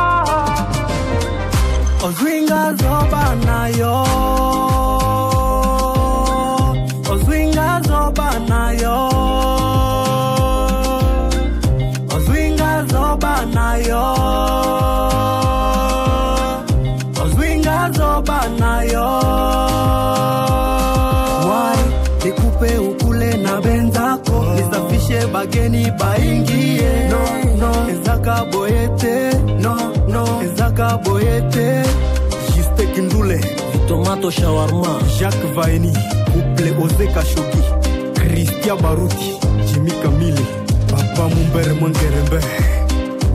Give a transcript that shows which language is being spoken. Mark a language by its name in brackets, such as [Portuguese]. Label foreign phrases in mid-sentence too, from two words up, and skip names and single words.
[Lingala] Ozwinga zoba na yo, Ozwinga zoba na yo, Ozwinga zoba na yo, Ozwinga zoba na yo. [English] Why? [Swahili] Nikupe ukule na benzako, nisafishe bageni baingie. [English] No, no, [Lingala] ezaka boyete. [English] No, no, [Lingala] ezaka boyete. Juste Kindule, Tomato shawarma, Jacques Vaini, couple Ozeka Shogi, Christian Baruti, Jimmy Kamili, Papa Mumbere Mwangerembe.